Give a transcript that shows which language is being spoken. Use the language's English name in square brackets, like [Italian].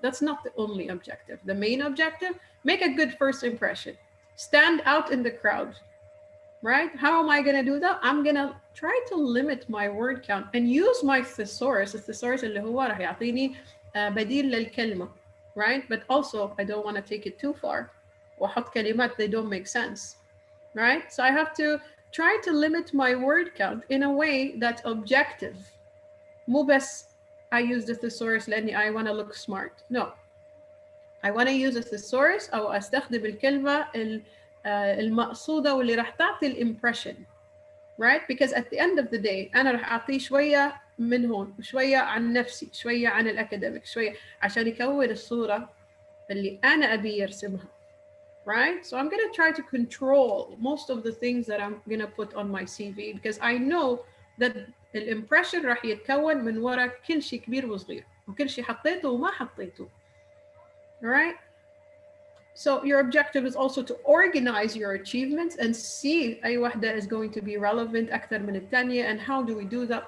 [English] That's not the only objective. The main objective: make a good first impression. Stand out in the crowd, right? How am I going to do that? I'm going to try to limit my word count and use my thesaurus. [Arabic] الthesaurus اللي هو راح يعطيني بديل للكلمة, right? [English] But also I don't want to take it too far. [Arabic] وأحط كلمات [English] they don't make sense, right? So I have to try to limit my word count in a way that's objective. [Arabic] مو بس [English] I use the thesaurus [Arabic] لأني [English] I want to look smart. No. I want to use a thesaurus [Arabic] أو أستخدم الكلمة المقصودة واللي راح تعطي الامبريشن, right? [English] Because at the end of the day [Arabic] أنا راح أعطيه شوية من هون وشوية عن نفسي, شوية عن الأكاديميك, شوية عشان يكون الصورة اللي أنا أبي يرسمها, right? [English] So I'm going to try to control most of the things that I'm going to put on my CV because I know that [Arabic] الامبريشن راح يتكون من وراء كل شيء كبير وصغير وكل شيء حطيته وما حطيته. [English] All right. So your objective is also to organize your achievements and see [Arabic] أي واحدة [English] is going to be relevant [Arabic] أكثر من الثانية, [English] and how do we do that.